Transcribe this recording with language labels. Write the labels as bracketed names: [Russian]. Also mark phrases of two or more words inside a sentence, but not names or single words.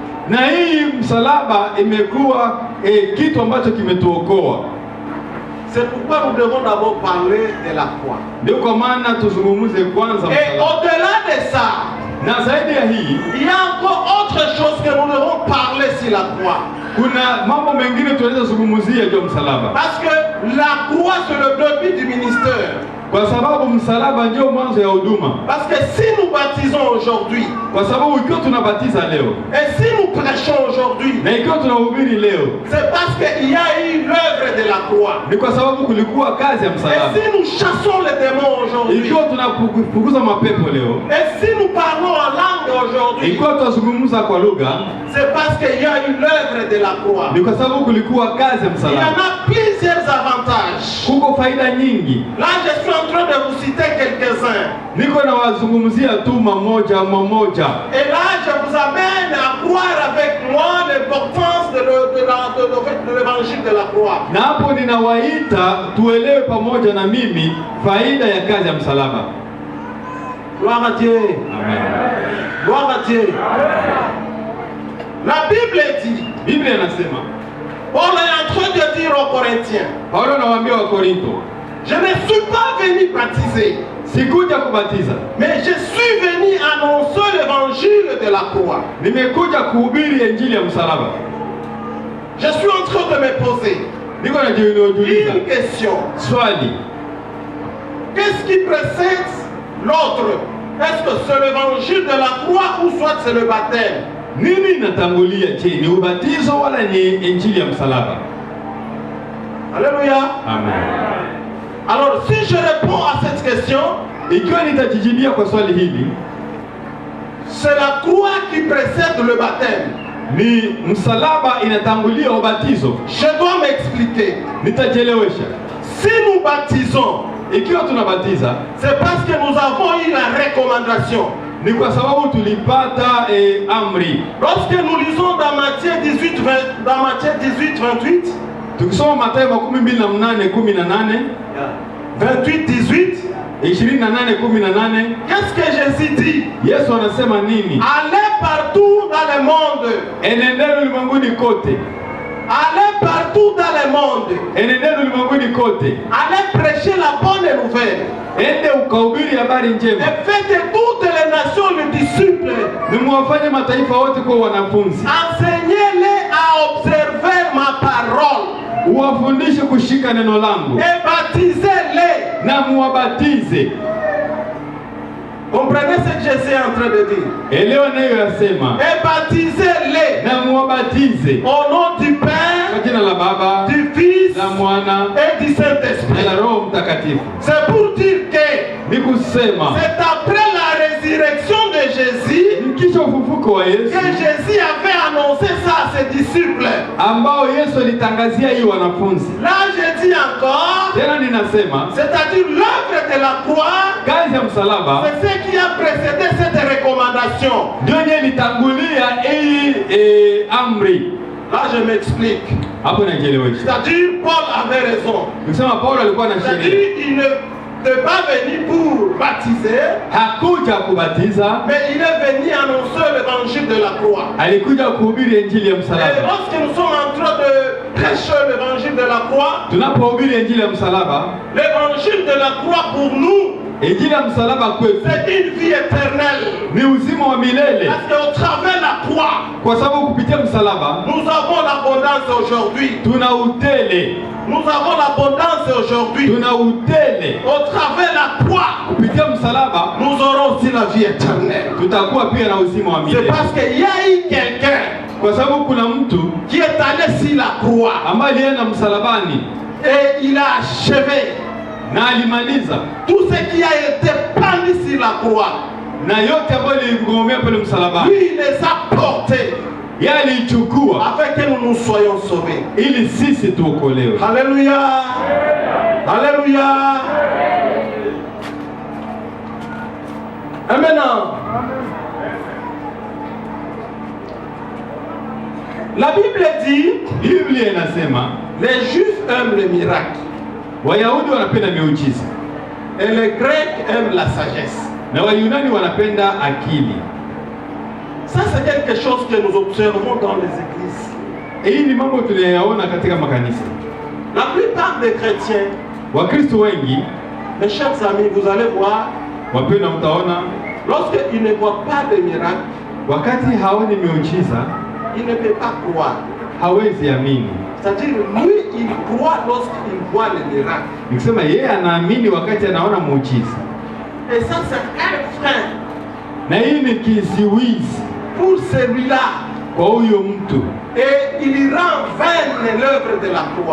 [French] C'est pourquoi nous devons d'abord parler de la croix. Et au-delà de ça, il y a encore autre chose que nous devons parler sur la croix. Parce que la croix c'est le début du ministère. [Swahili] Kwa sababu msalaba ndio mwanzo ya huduma. [French] Parce que si nous baptisons aujourd'hui, [Swahili] Kwa sababu ikiwa tunabatiza leo [French] et si nous prêchons aujourd'hui, [Swahili] na ikiwa tunahubiri leo, [French] c'est parce qu'il y a eu l'œuvre de la croix. [Swahili] ni kwa sababu kulikuwa kazi ya [French] Et [Swahili] msalaba. [French] si nous chassons les démons aujourd'hui, [Swahili] Ikiwa tunafukuza mapepo leo, [French] et si nous parlons en langue aujourd'hui, [Swahili] ikiwa tunazungumza kwa lugha, [French] c'est parce qu'il y a eu l'œuvre de la croix. [Swahili] ni kwa sababu kulikuwa kazi ya [French] Il y [Swahili] msalaba. [French] en a plusieurs avantages. [Swahili] Kuko faida nyingi. [French] Là, je suis en train de vous citer quelques-uns. [Swahili] Niko na wazungumzia tu mamoja. [French] Et là, je vous amène à croire avec moi l'importance de l'évangile de la croix. [Swahili] Na hapo ninawaita tuelewe pamoja na mimi faida ya kazi ya msalaba. [French] Gloire à Dieu. Amen. Gloire à Dieu. La Bible dit, [Swahili] Biblia inasema, [French] Paul est en train de dire aux Corinthiens, [Swahili] Paulo anawaambia wa Korinto, [French] je ne suis pas venu baptiser, [Swahili] sikuja kubatiza, [French] mais je suis venu annoncer l'évangile de la croix. [Swahili] nimekuja kuhubiri injili ya msalaba. [French] Je suis en train de me poser [Swahili] Niko najiuliza [French] une question. [Swahili] swali, [French] Qu'est-ce qui précède l'autre? Est-ce que c'est l'évangile de la croix ou soit c'est le baptême? [Swahili] nini inatangulia? Je, ni ubatizo wala ni injili ya msalaba? [French] Alléluia. Amen. Alors si je réponds à cette question, [Swahili] Ikiwa nitajijibia kwa swali hili, [French] c'est la croix qui précède le baptême. [Swahili] ni msalaba inatangulia ubatizo, [French] Je dois m'expliquer. [Swahili] nitajelewesha. [French] Si nous baptisons, [Swahili] Ikiwa tunabatiza [French] c'est parce que nous avons eu la recommandation. [Swahili] ni kwa sababu tulipata amri. [French] Lorsque nous lisons dans Matthieu 18, 28, [Swahili] Tukisoma Mathayo 28:18, [French] 28, 18, [Swahili] 28:18, [French] qu'est-ce que Jésus dit? [Swahili] Yesu anasema nini? [French] Allez partout dans le monde. [Swahili] Enendeni ulimwenguni kote, [French] Allez partout dans le monde. [Swahili] enendeni ulimwenguni kote, [French] Allez prêcher la bonne nouvelle. [Swahili] ende ukahubiri habari [French] Et [Swahili] njema, [French] faites de toutes les nations les disciples. [Swahili] nimwafanye mataifa wote kuwa wanafunzi, [French] Enseignez-les à observer ma parole. [Swahili] uwafundishe kushika neno langu [French] Et baptisez-les. [Swahili] na muwabatize. [French] Comprenez ce que Jésus est en train de dire? [Swahili] Elewa nayo yasema, [French] Et baptisez-les [Swahili] na muwabatize [French] au nom du [Swahili] kwa [French] Père, [Swahili] jina la Baba, [French] du Fils [Swahili] la Mwana [French] et du [Swahili] na [French] Saint-Esprit. [Swahili] la Roho Mtakatifu. [French] C'est pour dire que [Swahili] Ni kusema [French] c'est après la résurrection de Jésus [Swahili] kisha ufufuko wa Yesu [French] que Jésus avait annoncé ça à ses disciples. [Swahili] ambao Yesu alitangazia hii wanafunzi. [French] Là, je dis encore, [Swahili] Tena ninasema [French] c'est-à-dire l'œuvre de la croix, [Swahili] kazi ya msalaba [French] c'est ce qui a précédé cette recommandation. [Swahili] ndio yenye ilitangulia hii amri. [French] Là, je m'explique. [Swahili] Hapo najielewesha. [French] C'est-à-dire, Paul avait raison. [Swahili] Nikisema Paulo alikuwa na [French] C'est-à-dire, [Swahili] sheria, [French] il n'est pas venu pour baptiser, [Swahili] hakuja kubatiza, [French] mais il est venu annoncer l'évangile de la croix. [Swahili] alikuja kuhubiri injili ya [French] Et [Swahili] msalaba. [French] lorsque nous sommes en train de prêcher l'évangile de la croix, [Swahili] Tunapohubiri injili ya msalaba, [French] l'évangile de la croix pour nous, [Swahili] injili ya msalaba kwetu [French] c'est une vie éternelle. [Swahili] ni uzima wa milele, [French] Parce qu'au travers de la croix, [Swahili] kwa sababu kupitia msalaba [French] nous avons l'abondance aujourd'hui. [Swahili] tuna utele, [French] Nous avons l'abondance aujourd'hui. [Swahili] tuna utele. [French] Au travers de la croix, [Swahili] Kupitia msalaba [French] nous aurons aussi la vie éternelle. [Swahili] tutakuwa pia na uzima wa [French] C'est [Swahili] milele, [French] parce qu'il y a eu quelqu'un [Swahili] kwa sababu kuna mtu [French] qui est allé sur la croix [Swahili] ambaye alienda msalabani [French] et il a achevé [Swahili] na alimaliza [French] tout ce qui a été pendu sur la croix. [Swahili] na yote ambayo iligomea pale msalabani, [French] Lui, il les a portés [Swahili] yeye aliichukua [French] afin que nous nous soyons sauvés. [Swahili] ili sisi tuokolewe. [French] Alléluia. Alléluia. Et maintenant, la Bible dit, [Swahili] Biblia inasema [French] les Juifs aiment les miracles [Swahili] Wayahudi wanapenda miujiza [French] et les Grecs aiment la sagesse. [Swahili] na Wayunani wanapenda akili. [French] Ça, c'est quelque chose que nous observons dans les églises. [Swahili] Hii ni mambo tunayaona katika makanisa. [French] La plupart des chrétiens, [Swahili] Wakristo wengi, [French] mes chers amis, vous allez voir, [Swahili] wapendwa, mtaona [French] lorsqu'ils ne voient pas de miracles, [Swahili] wakati haoni miujiza [French] ils ne peuvent pas croire. [Swahili] hawezi amini. [French] C'est-à-dire, lui, il croit lorsqu'il voit les miracles. [Swahili] Nikisema yeye anaamini wakati anaona muujiza. [French] Et ça, c'est un frein. [Swahili] Na hii ni kiziwizi [French] Pour celui-là. [Swahili] kwa huyo mtu. [French] Et il rend vaine l'œuvre de la croix.